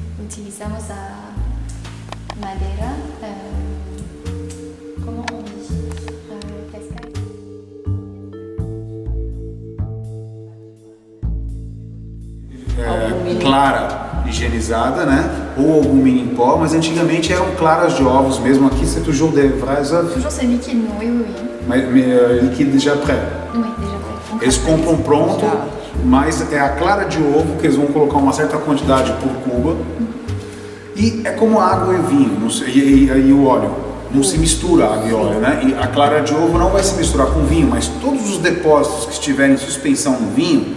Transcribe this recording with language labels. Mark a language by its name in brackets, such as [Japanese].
[Portuguese] utilizamos a madeira como [French] on dit cascade. [Portuguese] Clara higienizada, né? Ou algum mini em pó, mas antigamente eram claras de ovos mesmo. Aqui [French] c'est toujours des vrais œufs. Toujours ce liquide, non, oui, oui. Mais liquide déjà prêt. Oui, déjà prêt. [Portuguese] Eles compram pronto, mas é a clara de ovo que eles vão colocar uma certa quantidade por cuba. E é como água e vinho, e o óleo. Não se mistura água e óleo, né? E a clara de ovo não vai se misturar com vinho, mas todos os depósitos que estiverem em suspensão no vinho,